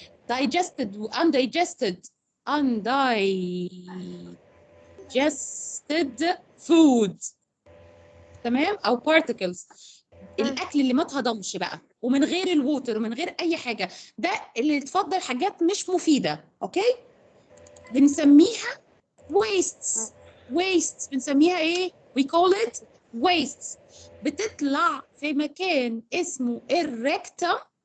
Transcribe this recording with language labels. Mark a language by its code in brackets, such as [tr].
[en] Digested و undigested. Undigested food. [ar] تمام؟ أو particles. الأكل اللي ما اتهضمش بقى ومن غير الووتر ومن غير أي حاجة. ده اللي اتفضل حاجات مش مفيدة. أوكي؟ بنسميها wastes. [en] wastes [ar] بنسميها ايه؟ [en] we call it wastes. [ar] بتطلع في مكان اسمه الريكتم.